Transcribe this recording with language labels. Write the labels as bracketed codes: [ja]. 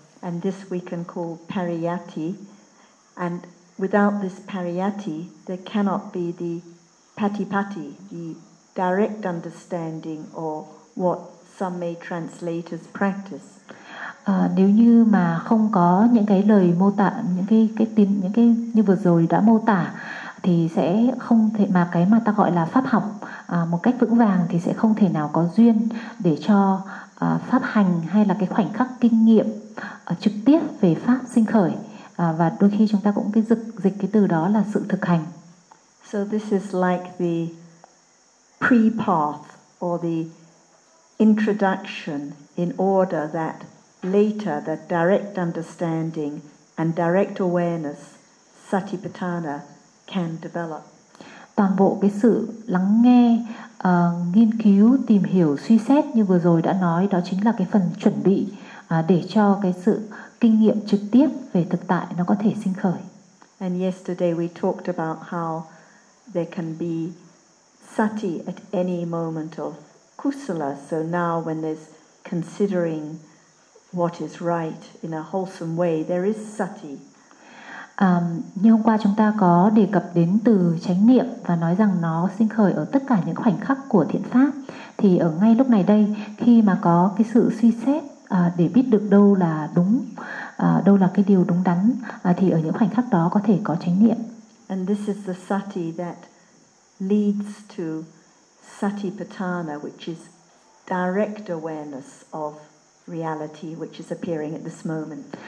[en] And this we can call pariyatti. And without this pariyatti, there cannot be the patipatti, the direct understanding or what some may translate as practice. [vi] Nếu như mà không có những cái lời mô tả, những cái như vừa rồi đã mô tả, thì sẽ không thể, mà cái mà ta gọi là pháp học một cách vững vàng, thì sẽ không thể nào có duyên để cho pháp hành hay là cái khoảnh khắc kinh nghiệm trực tiếp về pháp sinh khởi, và đôi khi chúng ta cũng cái dịch cái từ đó là sự thực hành. [en] So this is like the pre-path or the introduction in order that later, the direct understanding and direct awareness, satipatthana, can develop. [vi] Toàn bộ cái sự lắng nghe, nghiên cứu, tìm hiểu, suy xét như vừa rồi đã nói, đó chính là cái phần chuẩn bị để cho cái sự kinh nghiệm trực tiếp về thực tại nó có thể sinh khởi. [en] And yesterday we talked about how there can be sati at any moment of kusala. So now when there's considering what is right in a wholesome way, there is sati. [vi] Như hôm qua chúng ta có đề cập đến từ chánh niệm và nói rằng nó sinh khởi ở tất cả những khoảnh khắc của thiện pháp, thì ở ngay lúc này đây khi mà có cái sự suy xét để biết được đâu là đúng đâu là cái điều đúng đắn thì ở những khoảnh khắc đó có thể có chánh niệm. [en] And this is the sati that leads to satipatthana, which is direct awareness of reality which is appearing at this moment.